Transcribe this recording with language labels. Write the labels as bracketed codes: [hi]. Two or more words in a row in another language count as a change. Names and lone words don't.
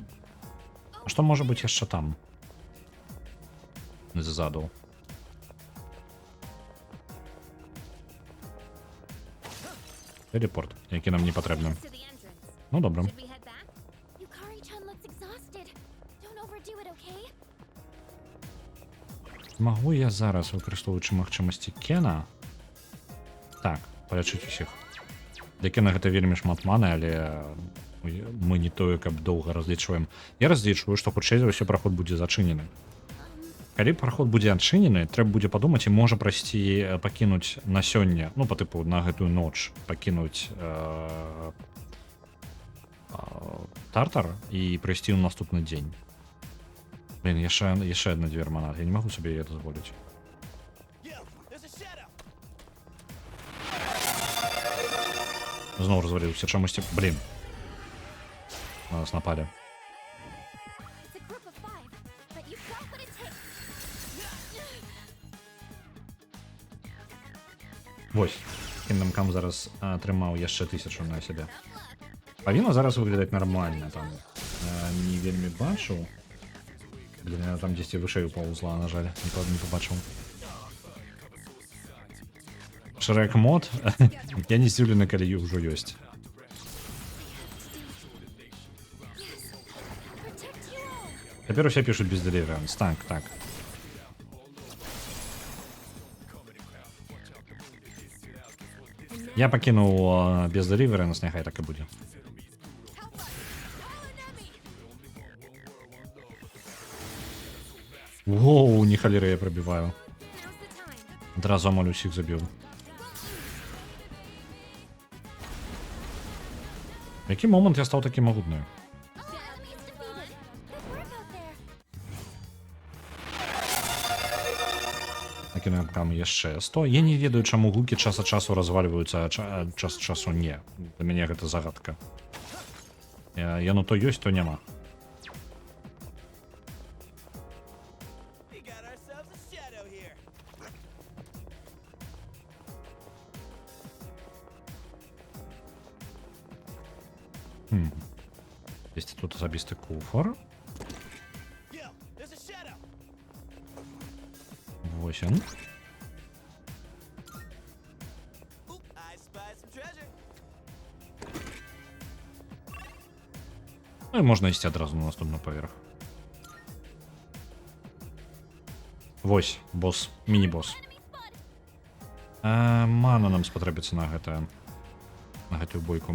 [be] А што можа быць яшчэ там? Ззаду. Телепорт, які нам не патрэбны. [en] to the entrance. [be] Ну, добра. [en] Should we head back? Yukari-chan looks exhausted. Don't overdo it, okay? [be] Магу я зараз, выкарыстоўваючы магчымасці Кена, так, палячыць усіх. Для Кена гэта вельмі шмат маны, але мы не тое, каб доўга разлічваем. Я разлічваю, што хутчэй за ўсё праход будзе зачынены. Калі праход будзе адчынены, трэба будзе падумаць і можа прайсці пакінуць на сёння, ну, па тыпу на гэтую ноч пакінуць тартар і прыйсці ў наступны дзень. Блин, яшчэ адна дзвер манат, я не магу сабе яе дазволіць. [en] Yo, there's a shadow. [be] Зноў разваліўся чамусьці, блин. На нас напалі. [en] It's a group of 5, but you've got what it takes. [be] Вось, Kingdom Come зараз атрымаў яшчэ 1000 на сябе. Павінна зараз выглядаць нармальна, там не вельмі бачу. Блин, я там дзесьці вышэй упаўзла, на жаль, не побачыў. Шрэк мод, я не здзіўлены, калі ўжо ёсць. [en] Protect you all. [be] Цяпер усе пішуць без Deliverance, так. Я пакінуў без Deliverance, няхай так і будзе. Воу, не халеры я прабіваю. [en] Now's the time. [be] Адразу амаль усіх забіў. В які момант я стаў такі магутною? [en] Enemies defeated. Good work out there. [be] Накінуем там яшчэ 100. Я не ведаю, чаму гукі час ад часу развальваюцца, а час ад часу не. Для мяне гэта загадка. Яно то ёсць, то няма. [en] We got ourselves a shadow here. [be] Есть тут асабісты куфар. [en] Yo, there's a shadow. 8. Oop, I spy some treasure. [be] Ну і можна ісці адразу на наступны паверх. Вось, босс, міні-босс. Мана нам спатрэбіцца на гэтую бойку.